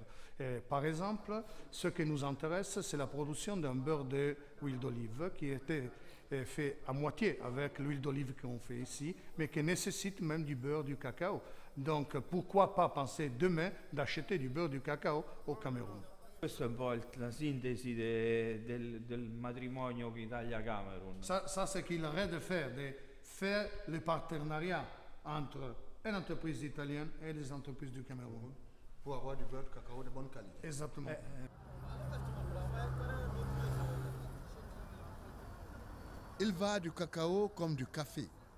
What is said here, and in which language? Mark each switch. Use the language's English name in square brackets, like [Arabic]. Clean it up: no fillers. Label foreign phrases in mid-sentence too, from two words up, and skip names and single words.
[French] Par exemple, ce qui nous intéresse, c'est la production d'un beurre d'huile d'olive qui était fait à moitié avec l'huile d'olive qu'on fait ici, mais qui nécessite même du beurre du cacao. Donc pourquoi pas penser demain d'acheter du beurre du cacao au Cameroun? [Italian] Questa è un po' la sintesi del matrimonio Italia-Camerun. [French] Ça, c'est ce qu'il arrête de faire le partenariat entre une entreprise italienne et les entreprises du Cameroun. Pour avoir du beurre de cacao de bonne qualité. Exactement. Il va du cacao comme du café.